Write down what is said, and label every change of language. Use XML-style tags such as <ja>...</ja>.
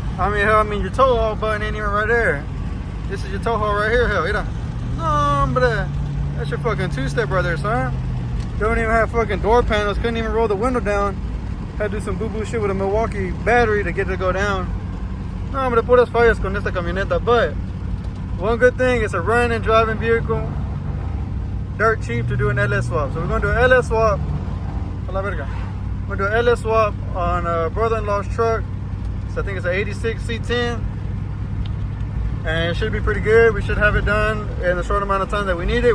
<en>I mean, your tow haul button ain't even right there. This is your tow haul right here. Hell, you know. Hombre, that's your fucking two-step right there, son. Don't even have fucking door panels. Couldn't even roll the window down. Had to do some boo-boo shit with a Milwaukee battery to get it to go down.</en> <es>No, hombre, puras fallas con esta camioneta.</es> <en>But one good thing, it's a run and driving vehicle. Dirt cheap to do an LS swap. So we're gonna do an LS swap.</en> <es>A la verga.</es> <en>We're gonna do an LS swap on brother-in-law's truck. So I think it's an 86 C10. And it should be pretty good. We should have it done in a short amount of time that we need it.</en>